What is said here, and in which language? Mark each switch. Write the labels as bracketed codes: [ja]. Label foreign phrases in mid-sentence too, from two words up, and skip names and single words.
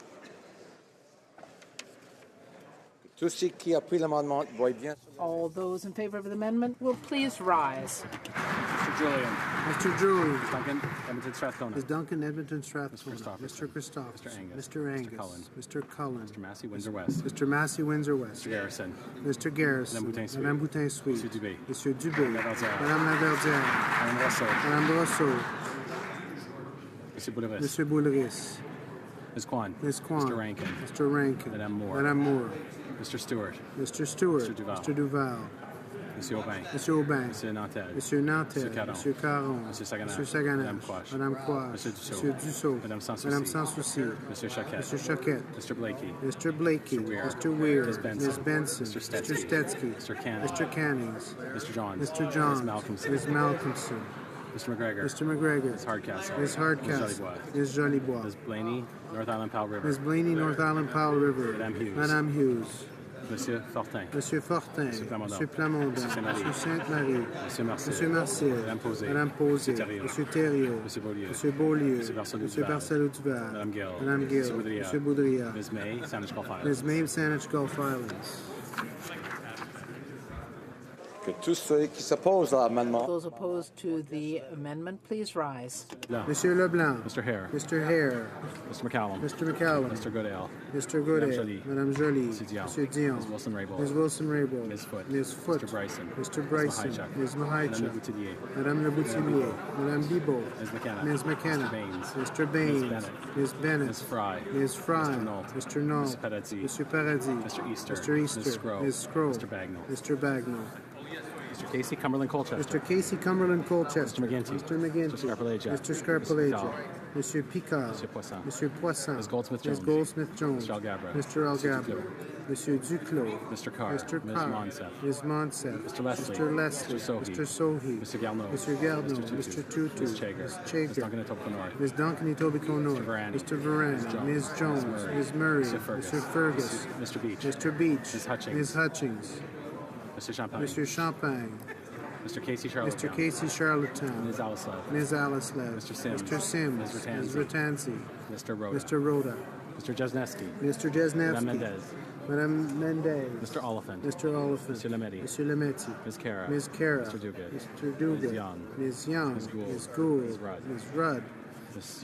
[en] All those in favor of the amendment will please rise. Mr. Julian. Mr. Julian. Ms. Duncan, Edmonton Strathcona. Ms. Duncan, Edmonton Strathcona. Mr. Christopherson. Mr. Angus. Mr. Angus. Mr. Cullen. Mr. Massey, Windsor West. Mr. Massey, Windsor West. Mr. Garrison. Mr. Garrison. Madame Boutin-Suite. Monsieur Dubé. Monsieur Dubé. Madame Laverdière. Madame Rousseau. Madame Brosseau. Monsieur Bouleris. Monsieur Bouleris. Ms. Kwan. Ms. Kwan. Mr. Rankin. Mr. Rankin. Madame Moore. Madame Moore. Mr. Stewart. Mr. Stewart. Mr. Duval. Mr. Duval. Monsieur Aubin. Monsieur Aubin. Monsieur Nantel. Monsieur Nantel. Monsieur Caron. Monsieur Caron. Monsieur Saganache. Monsieur Saganache. Madame Quash. Madame Quash. Monsieur Dussault. Monsieur Dussault. Madame Sans Souci. Madame Sans Souci. Monsieur Choquette. Monsieur Choquette. Mr. Blakey. Mr. Blakey. Mr. Weir. Mr. Weir. Ms. Benson. Ms. Benson. Mr. Mr. Stetsky. Stetsky. Mr. Canning. Mr. Cannings. Mr. Johns. Mr. Johns. Ms. Malcolmson. Ms. Malcolmson. Mr. McGregor. Mr. McGregor. Ms. Hardcastle. Ms. Hardcastle. Ms. Ms. Jolibois. Ms. Blaney, North Island Powell River. Ms. Blaney, North Island Powell River. Madame Hughes. Madame Hughes. Monsieur Fortin. Monsieur Fortin. Monsieur Plamondon. Monsieur Plamondon. Monsieur Saint-Marie. Monsieur Sainte-Marie. Monsieur Marcel. Monsieur Marcel. Madame Posé. Madame Posé. Monsieur Thériault. Monsieur Thériault. Monsieur Beaulieu. Monsieur Beaulieu. Monsieur Barcelou Monsieur Duval. Barcelou-Duval. Madame Gill. Madame Gill. Monsieur Boudria. Monsieur Boudria. Ms. May, Saanich Gulf Islands. Ms. May, Saanich Gulf Islands. Those opposed to the amendment, please rise. Monsieur Leblanc. Mr. Hare. Mr. Hare. Mr. McCallum. Mr. McCallum. Mr. Goodale. Mr. Goodale. Madame Joly. Madame Joly. Monsieur Dion. Monsieur Dion. Ms. Wilson-Raybould. Ms. Wilson-Raybould. Ms. Foote. Ms. Foote. Mr. Bryson. Mr. Bryson. Ms. Ms. Madame Mahaichuk. Leboutillier. Madame Leboutillier. Madame Bibeau. Ms. McKenna. Ms. McKenna. Mr. Baines. Mr. Baines. Ms. Bennett. Ms. Bennett. Ms. Fry. Ms. Fry. Mr. Nault. Mr. Nault. Mr. Paradis. Mr. Paradis. Mr. Easter. Mr. Easter. Ms. Scrow. Ms. Scrow. Mr. Bagnall. Mr. Bagnall. Mr. Casey Cumberland Colchester. Mr. Casey Cumberland Colchester. Mr. McGinty. Mr. McGinty. Mr. Scarpellegia. Mr. Scarpellegia. Monsieur Picard. Monsieur Poisson. Monsieur Poisson. Ms. Goldsmith-Jones. Ms. Goldsmith-Jones. Mr. Algabra. Mr. Algabra. Monsieur Duclos. Mr. Carr. Mr. Ms. Carr. Monsef. Ms. Monsef. Mr. Leslie. Mr. Leslie. Mr. Sohi. Mr. Sohi. Mr. Garneau. Mr. Garneau. Mr. Mr. Tutu. Ms. Chager. Ms. Ms. Chager. Duncan Etobicoke North. Ms. Duncan Etobicoke North. Mr. Varane. Mr. Varane. Ms. Ms. Jones. Ms. Murray. Mr. Fergus. Mr. Fergus. Mr. Beach. Mr. Beach. Ms. Hutchings. Ms. Hutchings. Mr. Champagne. Mr. Champagne. Mr. Casey Charlottetown. Mr. Casey Charlottetown. Ms. Alislev. Ms. Alislev. Mr. Sims. Mr. Sims. Ms. Ms. Ratanzi. Ratanzi. Mr. Rhoda. Mr. Rhoda. Mr. Jesneski. Mr. Jesnevsky. Madame Mendez. Madame Mendez. Mr. Oliphant. Mr. Oliphant. Monsieur Lametti. Monsieur Lametti. Ms. Cara. Ms. Cara. Mr. Duguid. Mr. Duguid. Ms. Young. Ms. Young. Ms. Gould. Ms. Gould. Ms. Rudd. Ms. Rudd.